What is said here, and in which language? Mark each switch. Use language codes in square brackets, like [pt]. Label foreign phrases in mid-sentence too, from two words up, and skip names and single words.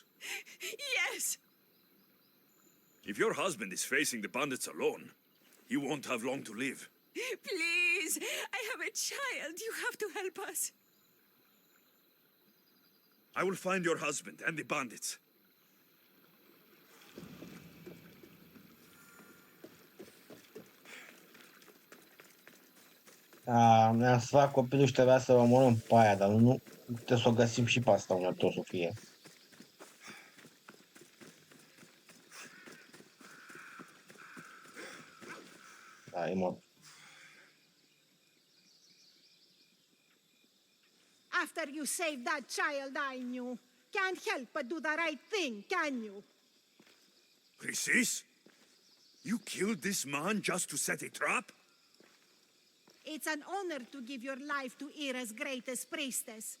[en] Yes. If your husband is facing the bandits alone, he won't have long to live. Please, I have a child. You have to help us. I will find your husband and the bandits. [ro] Ne-am să fac copilul și trebuia să o omorâm pe aia, dar nu trebuie să o găsim și pe asta unde o să fie. Da, e mort. [en] After you saved that child I knew, can't help but do the right thing, can you? Chrysis? You killed this man just to set a trap? It's an honor to give your life to Ira's greatest priestess.